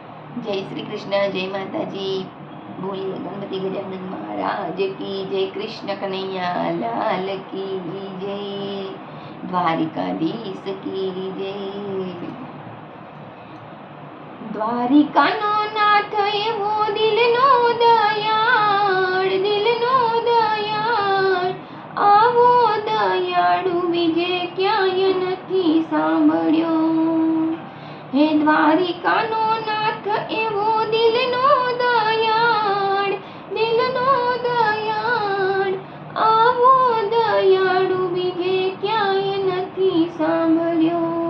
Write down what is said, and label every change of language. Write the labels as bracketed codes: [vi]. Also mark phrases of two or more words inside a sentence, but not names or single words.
[hi] जय श्री कृष्ण, जय माता जी। बोलिए गणपति गजानन महाराज की जय, कृष्ण कन्हैया लाल की जय, द्वारिकाधीश की जय। [gu] દ્વારિકાનો નાથ એવો દિલનો દયાળ, દિલનો દયાળ, આવો દયાળુ બીજે ક્યાંય નથી સાંભળ્યો। હે દ્વારિકાનો નાથ એવો દિલનો દયાળ, દિલનો દયાળ, આવો દયાળુ બીજે ક્યાંય નથી સાંભળ્યો।